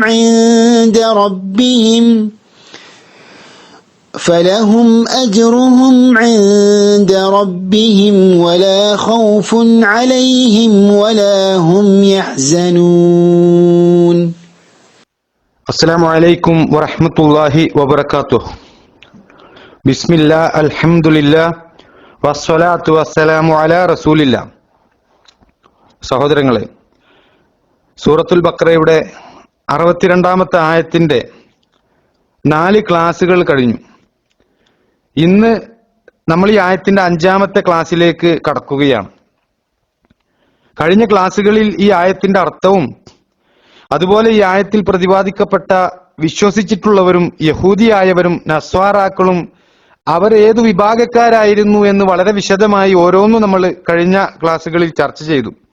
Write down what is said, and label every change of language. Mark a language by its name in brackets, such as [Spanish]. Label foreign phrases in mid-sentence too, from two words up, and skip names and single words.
[Arabic] عند ربهم ولا خوف عليهم ولا هم يحزنون. السلام عليكم ورحمة الله وبركاته. بسم الله الحمد لله والصلاة والسلام على رسول الله. [Malayalam] സഹോദരങ്ങളെ, സൂറത്തുൽ ബഖറയുടെ 62-ാമത്തെ ആയത്തിന്റെ 4 ക്ലാസുകൾ കഴിഞ്ഞു. ഇന്ന് നമ്മൾ ഈ ആയത്തിന്റെ 5-ാമത്തെ ക്ലാസ്സിലേക്ക് കടക്കുകയാണ്. കഴിഞ്ഞ ക്ലാസ്സുകളിൽ ഈ ആയത്തിന്റെ അർത്ഥവും അതുപോലെ ഈ ആയത്തിൽ പ്രതിപാദിക്കപ്പെട്ട വിശ്വസിച്ചിട്ടുള്ളവരും യഹൂദിയായവരും നസ്വാറാക്കളും അവർ ഏതു വിഭാഗക്കാരായിരുന്നു എന്ന് വളരെ വിശദമായി ഓരോന്നും നമ്മൾ കഴിഞ്ഞ ക്ലാസ്സുകളിൽ ചർച്ച ചെയ്തു.